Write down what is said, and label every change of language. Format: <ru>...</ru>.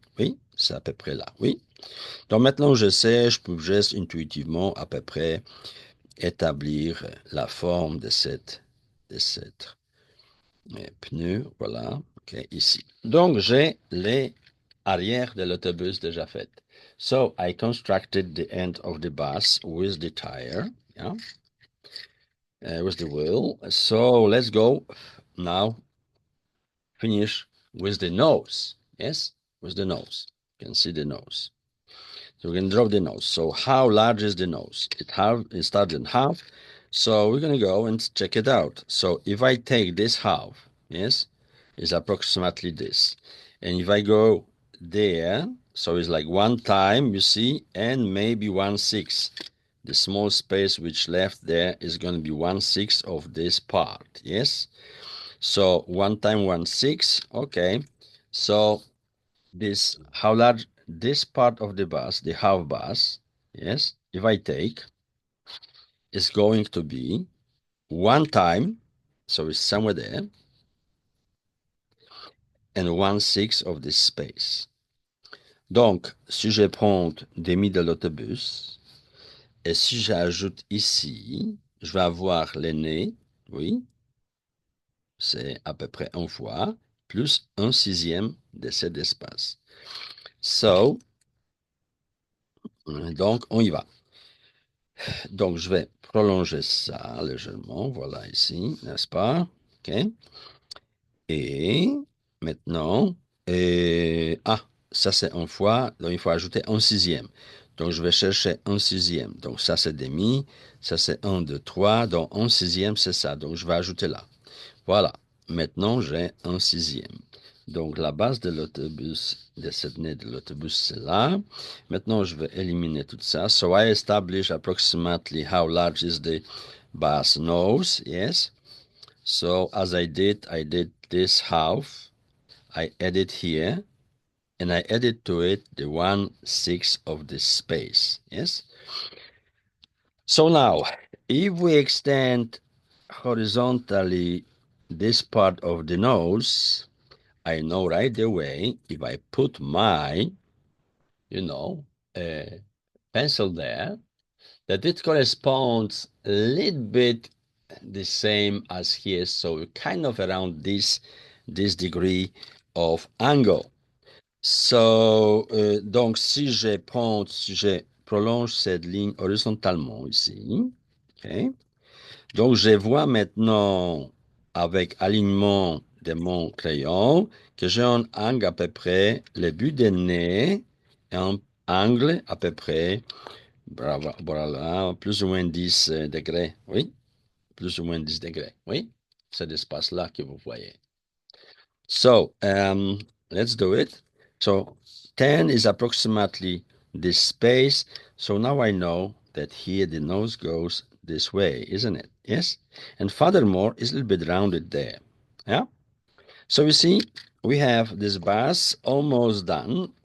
<fr>Oui, c'est à peu près là. Oui. Donc maintenant, je sais, je peux juste intuitivement à peu près établir la forme de cette pneu. Voilà. OK, ici. Donc, j'ai les arrières de l'autobus déjà faites.</fr> <en>So, I constructed the end of the bus with the tire, yeah, with the wheel. So, let's go now finish with the nose. Yes, with the nose. You can see the nose. So we can draw the nose. So how large is the nose? It starts in half. So we're going to go and check it out. So if I take this half, yes, is approximately this. And if I go there, so it's like 1 time, you see, and maybe 1/6. The small space which left there is going to be 1/6 of this part, yes? So 1 time 1/6, okay. So this, how large this part of the bus, the half bus, yes, if I take, is going to be 1 time, so it's somewhere there, and 1/6 of this space.</en> <fr>Donc, si je prends demi de l'autobus, et si j'ajoute ici, je vais avoir l'aîné, oui, c'est à peu près 1 fois, plus 1/6 de cet espace. So, donc, on y va. Donc, je vais prolonger ça légèrement. Voilà ici, n'est-ce pas? OK. Et maintenant, ça c'est un fois, donc il faut ajouter 1/6. Donc, je vais chercher 1/6. Donc, ça c'est demi, ça c'est 1, 2, 3. Donc, 1/6, c'est ça. Donc, je vais ajouter là. Voilà. Maintenant, j'ai 1/6. Donc, la base de l'autobus, de cette nez de l'autobus, c'est là. Maintenant, je vais éliminer tout ça.</fr> <en>So, I establish approximately how large is the bus nose. Yes. So, as I did this half. I added here, and I added to it the 1/6 of this space. Yes. So now, if we extend horizontally this part of the nose, I know right away if I put my, uh, pencil there, that it corresponds a little bit the same as here. So kind of around this degree of angle.</en> <fr>So, donc si je prolonge cette ligne horizontalement ici, ok. Donc je vois maintenant avec alignement de mon crayon que j'ai un angle à peu près, le but du nez, un angle à peu près, voilà, plus ou moins 10 degrés, oui, plus ou moins 10 degrés, oui, cet espace-là que vous voyez.</fr> <en>So, let's do it. So 10 is approximately this space. So now I know that here the nose goes this way, isn't it? Yes. And furthermore, it's a little bit rounded there. Yeah. So you see, we have this bus almost done.</en>